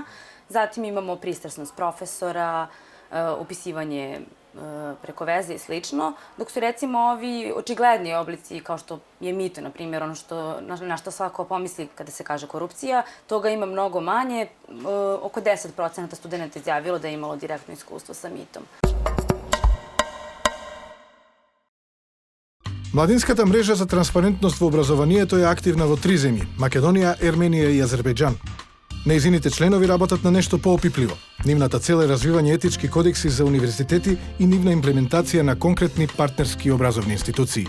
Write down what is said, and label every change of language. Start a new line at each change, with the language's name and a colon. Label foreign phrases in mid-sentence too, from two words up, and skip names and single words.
Bosnian: Zatim imamo pristrasnost profesora, upisivanje preko veze i slično, dok su recimo ovi očigledni oblici kao što je mito, na primjer, ono na što svako pomisli kada se kaže korupcija, toga ima mnogo manje, oko 10% studenta izjavilo da je imalo direktno iskustvo sa mitom.
Macedonian: Младинската мрежа за транспарентност во образованието е активна во 3 земји – Македонија, Ерменија и Азербејџан. Нејзините членови работат на нешто поопипливо. Нивната цел е развивање етички кодекси за универзитети и нивна имплементација на конкретни партнерски образовни институции.